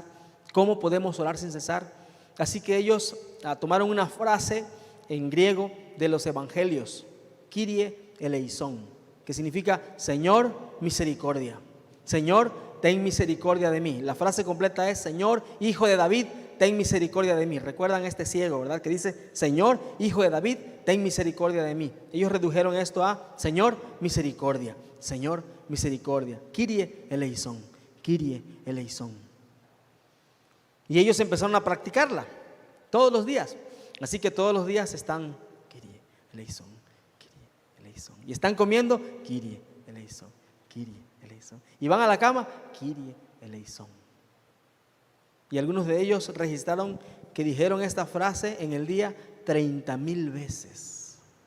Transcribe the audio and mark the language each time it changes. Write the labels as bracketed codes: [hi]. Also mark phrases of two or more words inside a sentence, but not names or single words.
[es] ¿Cómo podemos orar sin cesar? Así que ellos tomaron una frase en griego de los evangelios, [el] Κύριε ελέησον, [es] que significa Señor, misericordia. Señor, ten misericordia de mí. La frase completa es: Señor, hijo de David, ten misericordia de mí. Recuerdan este ciego, ¿verdad? Que dice: Señor, hijo de David, ten misericordia de mí. Ellos redujeron esto a Señor, misericordia. Señor, misericordia. [el] Κύριε ελέησον, Κύριε ελέησον. [es] Y ellos empezaron a practicarla todos los días. Así que todos los días están [el] Κύριε ελέησον, Κύριε ελέησον. [es] Y están comiendo [el] Κύριε ελέησον, Κύριε ελέησον. [es] Y van a la cama [el] Κύριε ελέησον. [es] Y algunos de ellos registraron que dijeron esta frase en el día 30,000 veces.